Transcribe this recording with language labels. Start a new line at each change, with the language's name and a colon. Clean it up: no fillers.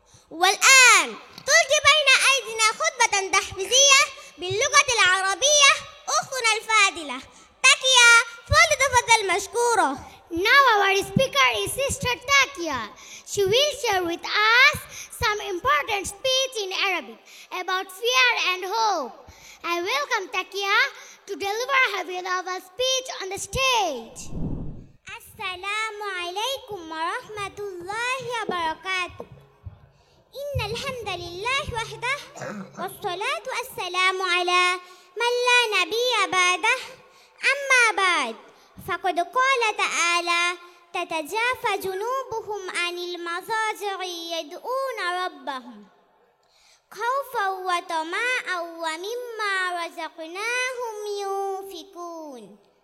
Arabic: والآن تلقي بين أيدينا خطبة تحفيزية باللغة العربية أختنا الفاضلة تاكيا، فلتتفضل مشكورة.
English: Now our speaker is Sister Takia. She will share with us some important speech in Arabic about fear and hope. I welcome Takia to deliver her beloved speech on the stage.
Arabic: السلام عليكم ورحمة الله وبركاته. إن الحمد لله وحده والصلاة والسلام على من لا نبي بعده. أما بعد، فقد قال تعالى: تتجافى جنوبهم عن المضاجع يدعون ربهم خوفا وطمعا ومما رزقناهم ينفقون.